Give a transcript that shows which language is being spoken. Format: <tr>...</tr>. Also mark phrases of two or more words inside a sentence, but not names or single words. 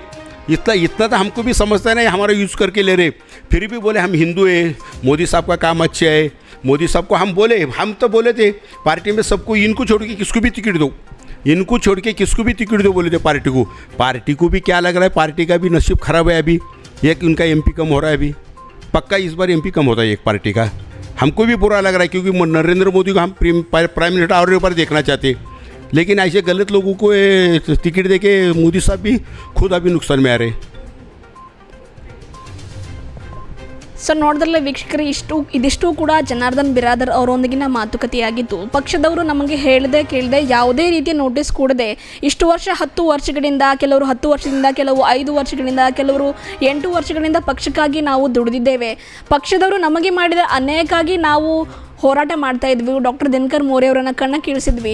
<hi>इतना तो हमको भी समझता है ना, हमारा यूज़ करके ले रहे, फिर भी बोले हम हिंदू है, मोदी साहब का काम अच्छा है, मोदी साहब को हम तो बोले थे पार्टी में सबको, इनको छोड़ के किसको भी टिकट दो, इनको छोड़ के किसको भी टिकट दो बोले थे पार्टी को भी क्या लग रहा है, पार्टी का भी नसीब ख़राब है। अभी एक उनका एमपी कम हो रहा है, अभी पक्का इस बार एमपी कम होता है एक पार्टी का। हमको भी बुरा लग रहा है, क्योंकि नरेंद्र मोदी को हम</hi> <en>prime minister</en> <hi>और बार देखना चाहते, लेकिन ऐसे गलत लोगों को ये टिकट देके मोदी साहब भी खुद अभी नुकसान में आ रहे हैं।</hi> <kn>ಸೊ ನೋಡಿದ್ರಲ್ಲ ವೀಕ್ಷಕರು, ಇದಿಷ್ಟು ಕೂಡ ಜನಾರ್ದನ್ ಬಿರಾದರ್ ಅವರೊಂದಿಗಿನ ಮಾತುಕತೆಯಾಗಿದ್ದು, ಪಕ್ಷದವರು ನಮಗೆ ಹೇಳದೆ ಕೇಳದೆ ಯಾವುದೇ ರೀತಿಯ ನೋಟಿಸ್ ಕೊಡದೆ ಇಷ್ಟು ವರ್ಷ 10 ವರ್ಷಗಳಿಂದ, ಕೆಲವರು 10 ವರ್ಷದಿಂದ, ಕೆಲವು 5 ವರ್ಷಗಳಿಂದ, ಕೆಲವರು 8 ವರ್ಷಗಳಿಂದ ಪಕ್ಷಕ್ಕಾಗಿ ನಾವು ದುಡಿದಿದ್ದೇವೆ, ಪಕ್ಷದವರು ನಮಗೆ ಮಾಡಿದ ಅನ್ಯಾಯಕ್ಕಾಗಿ ನಾವು ಹೋರಾಟ ಮಾಡ್ತಾ ಇದ್ವಿ, ಡಾಕ್ಟರ್ ದಿನಕರ್ ಮೋರೆ ಅವರನ್ನು ಕಣ್ಣ ಕೀಳಿಸಿದ್ವಿ.</kn>